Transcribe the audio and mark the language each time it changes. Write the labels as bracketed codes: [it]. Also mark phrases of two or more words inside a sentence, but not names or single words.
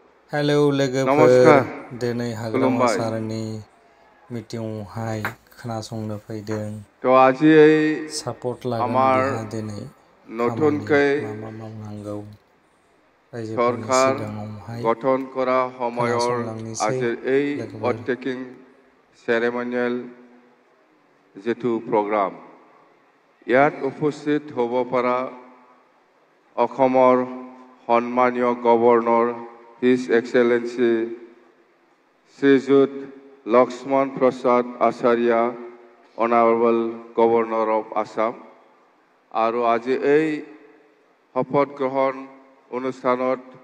[brx] हेलौ लोगोफोर नमस्कार दिनै हाग्रामा खुलुमबाय सारनि मिटिंआवहाय खोनासंनो फैदों [as] আজি এই [brx] सापर्ट लागोन [as] আমার [brx] बिहा दिनै खामानि [as] নতুনকৈ [brx] मा मावनांगौ रायजोफोरनि [as] সরকার [brx] सिगाङावहाय [as] গঠন করা সময়ৰ [brx] खोनासंलांनोसै [as] আজিৰ এই [brx] लोगोफोर [en] oath taking ceremonial [as] যেটো প্ৰগ্ৰাম ইয়াত উপস্থিত হ'ব পৰা অসমৰ সন্মানীয় গভৰ্ণৰ [en] His Excellency [as] শ্ৰীযুত লক্ষ্মণ প্ৰসাদ আচাৰ্য [en] Honourable Governor of Assam [as] আৰু আজি এই শপত গ্ৰহণ অনুষ্ঠানত